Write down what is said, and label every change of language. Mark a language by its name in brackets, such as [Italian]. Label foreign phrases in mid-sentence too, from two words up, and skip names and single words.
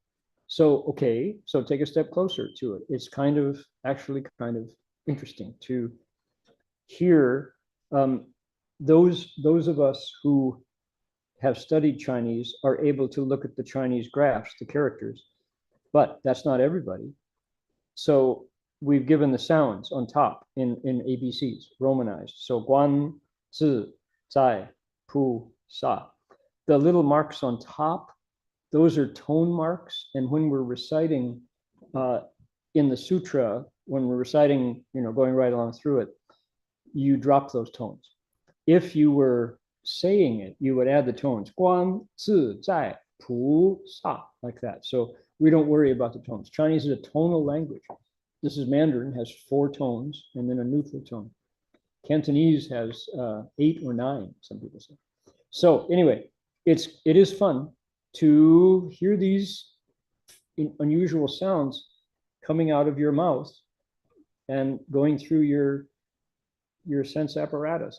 [English] So, okay, so take a step closer to it. It's actually kind of interesting to hear those of us who have studied Chinese are able to look at the Chinese graphs, the characters, but that's not everybody. So we've given the sounds on top in ABCs, romanized. So guan, [Chinese] 自在菩萨. [English] The little marks on top, those are tone marks. And when we're reciting in the sutra, when we're reciting, going right along through it, you drop those tones. If you were saying it, you would add the tones, guan, [Chinese] 自在菩萨, [English] like that. So we don't worry about the tones. Chinese is a tonal language. This is Mandarin, has 4 tones and then a neutral tone. Cantonese has 8 or 9, some people say. So anyway, it is fun to hear these unusual sounds coming out of your mouth and going through your sense apparatus.